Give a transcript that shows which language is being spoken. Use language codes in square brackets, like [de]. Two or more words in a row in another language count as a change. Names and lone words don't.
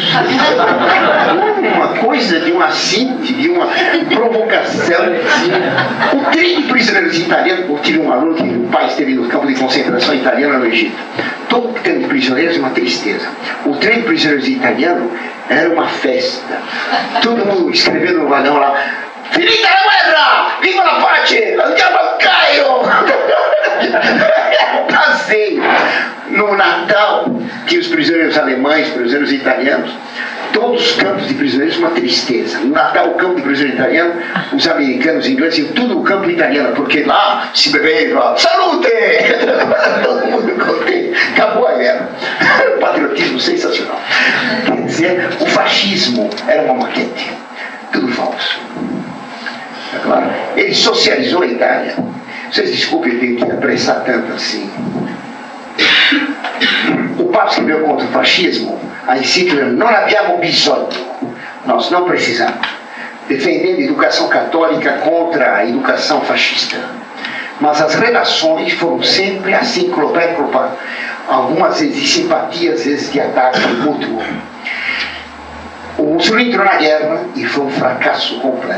[pt] Uma coisa de uma síntese, de uma provocação. O trem de prisioneiros italianos, eu tive um aluno que o pai esteve no campo de concentração italiano no Egito. Todo trem de prisioneiros é uma tristeza. O trem de prisioneiros italiano era uma festa. Todo mundo escrevendo no vagão lá: [it] finita la guerra! Viva la pace! Andiamo al Cairo! [pt] Passeio. No Natal, tinha os prisioneiros alemães, prisioneiros italianos, todos os campos de prisioneiros uma tristeza. No Natal, o campo de prisioneiro italiano, os americanos, os ingleses, tudo o campo italiano, porque lá [it] se bebeva, salute! [pt] Todo mundo contente. Acabou a guerra. Um patriotismo sensacional. Quer dizer, o fascismo era uma maquete. Tudo falso. É claro. Ele socializou a Itália. Vocês desculpem, eu tenho que apressar tanto assim. O Papa escreveu contra o fascismo a encíclica "Non abbiamo bisogno", nós não precisamos, defendendo a educação católica contra a educação fascista. Mas as relações foram sempre assim, algumas vezes de simpatia, às vezes de ataque mútuo. O Mussolini entrou na guerra e foi um fracasso completo.